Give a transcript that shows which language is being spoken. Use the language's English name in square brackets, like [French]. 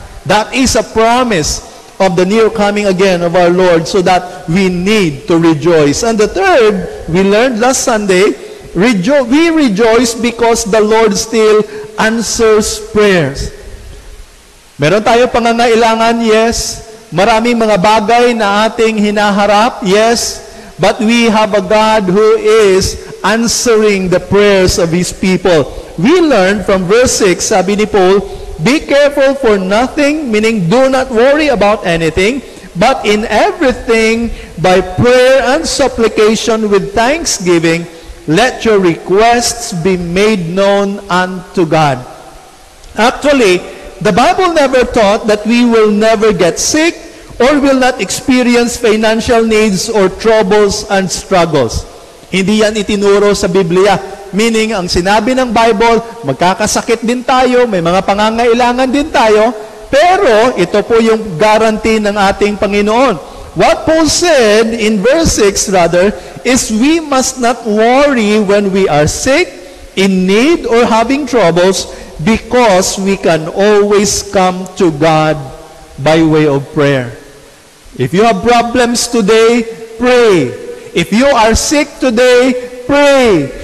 [English] That is a promise of the near coming again of our Lord, so that we need to rejoice. And the third, we learned last Sunday, we rejoice because the Lord still answers prayers. [Filipino] Meron tayo pangangailangan, yes. Maraming mga bagay na ating hinaharap, yes. [English] But we have a God who is answering the prayers of His people. We learned from verse 6, [Filipino] sabi ni Paul, [English] be careful for nothing, meaning do not worry about anything, but in everything, by prayer and supplication with thanksgiving, let your requests be made known unto God. Actually, the Bible never taught that we will never get sick or will not experience financial needs or troubles and struggles. [Filipino] Hindi yan itinuro sa Biblia. Meaning, ang sinabi ng Bible, magkakasakit din tayo, may mga pangangailangan din tayo, pero ito po yung guarantee ng ating Panginoon. [English] What Paul said in verse 6 rather, is we must not worry when we are sick, in need, or having troubles, because we can always come to God by way of prayer. If you have problems today, pray. If you are sick today, pray.